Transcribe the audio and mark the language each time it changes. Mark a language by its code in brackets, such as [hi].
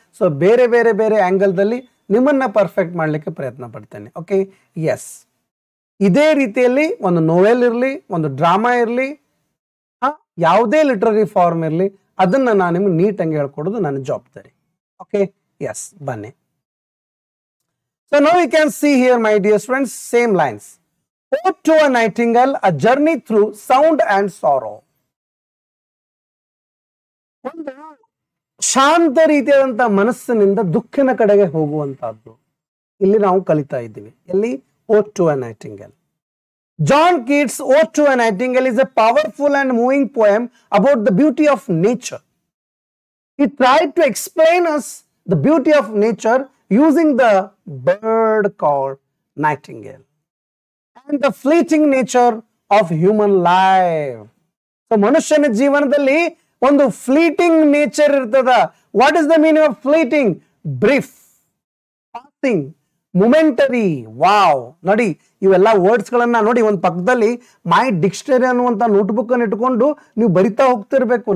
[kn] So ಬೇರೆ ಬೇರೆ ಬೇರೆ ಆಂಗಲ್ದಲ್ಲಿ ನಿಮ್ಮನ್ನ ಪರ್ಫೆಕ್ಟ್ ಮಾಡ್ಲಿಕ್ಕೆ ಪ್ರಯತ್ನ ಪಡ್ತೇನೆ. Okay, S. ಇದೇ ರೀತಿಯಲ್ಲಿ ಒಂದು ನೋವೆಲ್ ಇರಲಿ, ಒಂದು ಡ್ರಾಮಾ ಇರಲಿ, ಯಾವುದೇ ಲಿಟ್ರರಿ ಫಾರ್ಮ್ ಇರಲಿ, ಅದನ್ನ ನಾನು ನಿಮ್ಗೆ ನೀಟಾಗಿ ಹೇಳ್ಕೊಡೋದು ನನ್ನ ಜವಾಬ್ದಾರಿ. ಓಕೆ, ಎಸ್, ಬನ್ನಿ. [en] So now you can see here, my dear friends, same lines. Ode to a Nightingale, a journey through sound and sorrow. [kn] ಒಂದು ಶಾಂತ ರೀತಿಯಾದಂತಹ ಮನಸ್ಸಿನಿಂದ ದುಃಖಿನ ಕಡೆಗೆ ಹೋಗುವಂತಹದ್ದು ಇಲ್ಲಿ ನಾವು ಕಲಿತಾ ಇದ್ದೀವಿ. ಎಲ್ಲಿ? Ode to a Nightingale. [en] John Keats' Ode to a Nightingale is a powerful and moving poem about the beauty of nature. He tried to explain us the beauty of nature using the bird called nightingale. and the fleeting nature of human life. [kn] So ಮನುಷ್ಯನ ಜೀವನದಲ್ಲಿ ಒಂದು fleeting nature ಇರ್ತದ. [en] What is the meaning of fleeting? Brief, passing, momentary. [kn] Wow, ನೋಡಿ ಇವೆಲ್ಲ words ಗಳನ್ನ ನೋಡಿ ಒಂದು ಪಕ್ಕದಲ್ಲಿ ಮೈ ಡಿಕ್ಷನರಿ ಅನ್ನುವಂಥ ನೋಟ್ಬುಕ್ ಅನ್ನು ಇಟ್ಕೊಂಡು ನೀವು ಬರಿತಾ ಹೋಗ್ತಿರ್ಬೇಕು.